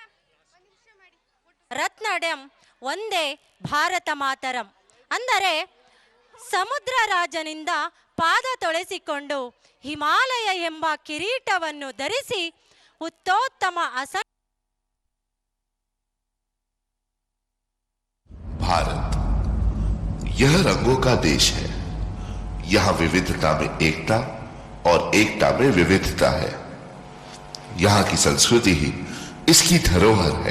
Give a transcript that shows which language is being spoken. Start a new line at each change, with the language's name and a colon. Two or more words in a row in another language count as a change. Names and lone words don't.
Kannada: ರತ್ನಡಂ ಒಂದೇ ಭಾರತ ಮಾತರಂ ಅಂದರೆ ಸಮುದ್ರ ರಾಜನಿಂದ ಪಾದ ತೊಳೆಸಿಕೊಂಡು ಹಿಮಾಲಯ ಎಂಬ ಕಿರೀಟವನ್ನು ಧರಿಸಿ ಉತ್ತೋತ್ತಮ
Hindi: भारत यह रंगों का देश है। यहाँ विविधता में एकता और एकता में विविधता है। यहाँ की संस्कृति ही इसकी धरोहर है।